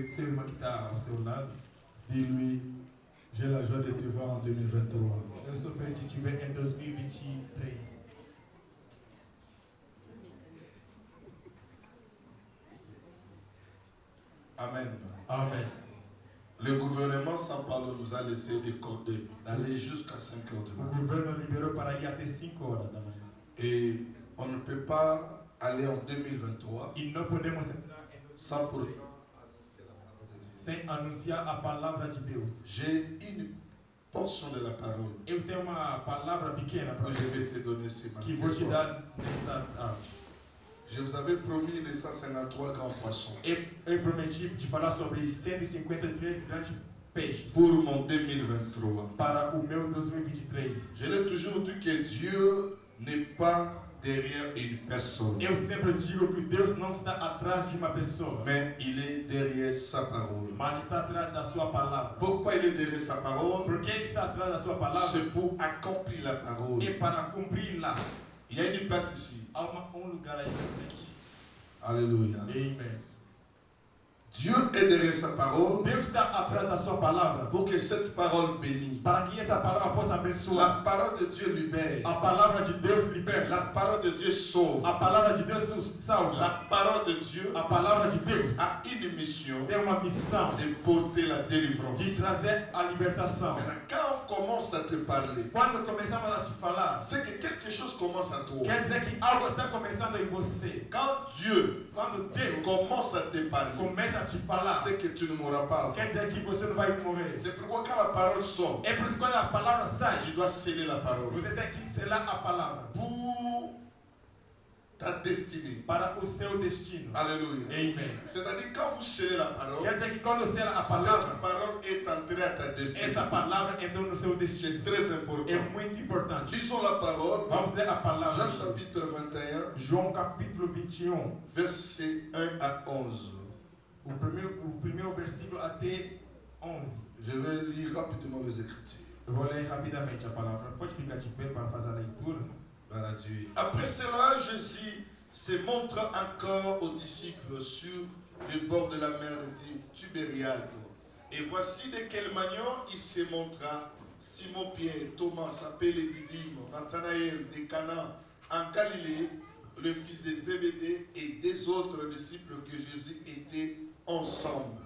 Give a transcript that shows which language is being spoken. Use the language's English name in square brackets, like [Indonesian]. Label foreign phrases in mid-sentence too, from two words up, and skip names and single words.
[Portuguese] seu irmão que está ao seu lado. [French] Dis-lui, j'ai la joie de te voir en 2023. [Portuguese] Eu estou feliz de te ver em 2023. [French] Amen. [Portuguese] Amém. [French] Le gouvernement sans parole nous a laissé d'aller jusqu'à 5 heures du [Portuguese] O [French] matin. [Portuguese] governo liberou para ir até 5 horas da manhã. [French] Et on ne peut pas aller en 2023 [Portuguese] E não podemos entrar [French] sans pour annoncer la parole de Dieu. [Portuguese] sem anunciar a palavra de Deus. [French] J'ai une portion de la parole [Portuguese] Eu tenho uma palavra pequena para [French] que je [Portuguese] você [French] vais te donner ce matin. [Portuguese] que vou te dar nesta tarde. [French] Je vous avais promis les 153 grands poissons [Portuguese] Eu prometi de falar sobre 153 grandes peixes [French] pour mon 2023. [Portuguese] para o meu 2023. [French] Je l'ai toujours dit que Dieu n'est pas derrière une personne, [Portuguese] Eu sempre digo que Deus não está atrás de uma pessoa, [French] mais il est derrière sa parole. [Portuguese] mas está atrás da sua palavra. [French] Pourquoi il est derrière sa parole? [Portuguese] Por que ele está atrás da sua palavra? [French] C'est pour accomplir la parole. [Portuguese] É para cumpri-la. [French] Il y a une place ici. [Portuguese] Há lugar aí na frente. [French] Alléluia. [Portuguese] Amen. [French] Dieu est derrière sa parole [Portuguese] Deus está atrás da sua palavra [French] pour que cette parole bénisse. [Portuguese] para que essa palavra possa [French] La [Portuguese] abençoar. [French] parole de Dieu libère. [Portuguese] A palavra de Deus liberta. [French] La parole de Dieu sauve. [Portuguese] A palavra de Deus salva. [French] La parole de Dieu [Portuguese] A palavra de Deus [French] a une mission [Portuguese] tem uma missão [French] de porter la délivrance. [Portuguese] de trazer a libertação. [French] Maintenant, quand on commence à te parler, [Portuguese] Quando começamos a te falar, [French] c'est que quelque chose commence à toi. [Portuguese] quer dizer que algo está começando em você. [French] Quand Dieu [Portuguese] Quando Deus [French] commence à te parler, [Portuguese] começa a te falar, [French] c'est que tu ne mourras pas. [Portuguese] quer dizer que você não vai morrer. [French] C'est pourquoi quand la parole sort, [Portuguese] É por isso que quando a palavra sai, [French] tu dois sceller la parole [Portuguese] você tem que selar a palavra [French] pour ta destinée. [Portuguese] para o seu destino. [French] Alléluia. [Portuguese] Amen. [French] C'est-à-dire quand vous scellez la parole, [Portuguese] Quer dizer que quando sela a [French] cette [Portuguese] palavra, [French] parole est entrée à ta destinée. [Portuguese] essa palavra entrou no seu destino. [French] C'est très important. [Portuguese] É muito importante. [French] Lisons la parole. [Portuguese] Vamos ler a palavra. [French] Jean chapitre 21, [Portuguese] João capítulo 21, [French] versets 1 à 11. [Portuguese] o primeiro versículo até 11. [French] Je vais lire rapidement les Écritures. [Portuguese] Eu vou ler rapidamente a palavra. Pode ficar de pé para fazer a leitura. [French] Gloire à Dieu. Après cela, Jésus se montre encore aux disciples sur le bord de la mer de Tibériade. Et voici de quelle manière il se montra. Simon-Pierre, Thomas, appelé Didyme, Nathanaël de Cana, en Galilée, le fils de Zébédée et des autres disciples que Jésus était ensemble.